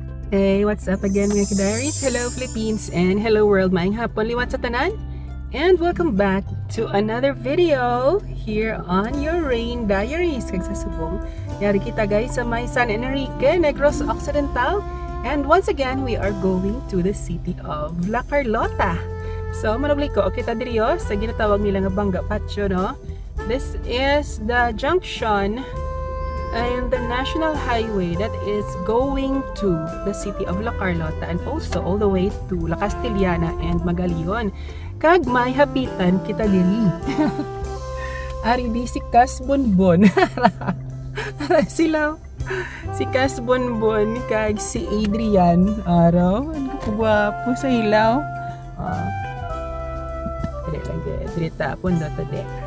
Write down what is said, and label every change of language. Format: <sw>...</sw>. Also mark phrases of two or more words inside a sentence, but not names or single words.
<en>Hey, what's up again mga kidaris? Hello Philippines and hello world.</en> <hil>Maayong hapon liwat sa tanan.</hil> <en>And welcome back to another video here on your Rain Diaries.</en> <hil>Kag sa subong, yari kita guys sa may San Enrique, Negros Occidental.</hil> <en>And once again, we are going to the city of La Carlota.</en> <hil>So, manubli ko, kita diriyo sa ginatawag nila nga Bangga Patio, no?</hil> <en>This is the junction and the national highway that is going to the city of La Carlota and also all the way to La Castellana and Magalion.</en> <hil>Kag may hapitan kita diri. Ari di si Cas Bonbon. Sila si Cas Bonbon kag si Adrian. Araw, ang gwapo sa ilaw. Drita pun dito de.</hil>